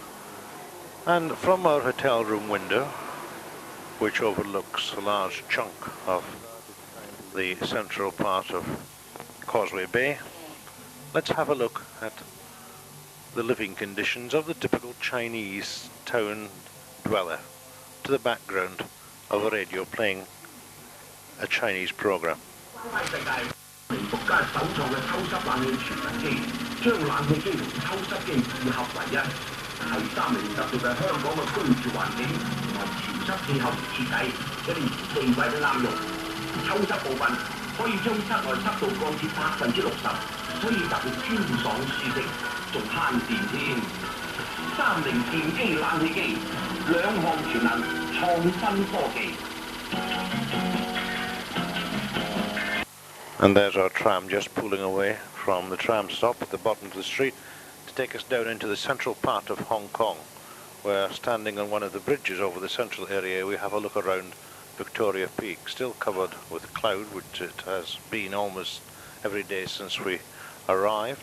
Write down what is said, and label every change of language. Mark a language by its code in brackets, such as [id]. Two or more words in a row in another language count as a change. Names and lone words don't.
[en] and from our hotel room window, which overlooks a large chunk of the central part of Causeway Bay, let's have a look at the living conditions of the typical Chinese town dweller to the background of a radio playing a Chinese program. [yue] 獨家首創嘅抽濕冷氣全能機，將冷氣機同抽濕機二合為一，係3年特別嘅香港嘅居住環境同埋潮濕氣候設計，一年4季都啱用。抽濕部分可以將室內濕度降至60%，所以特別專爽舒適，仲慳電添。30電機冷氣機，2項全能，創新科技。 [en] And there's our tram just pulling away from the tram stop at the bottom of the street to take us down into the central part of Hong Kong, where standing on one of the bridges over the central area we have a look around Victoria Peak, still covered with cloud, which it has been almost every day since we arrived.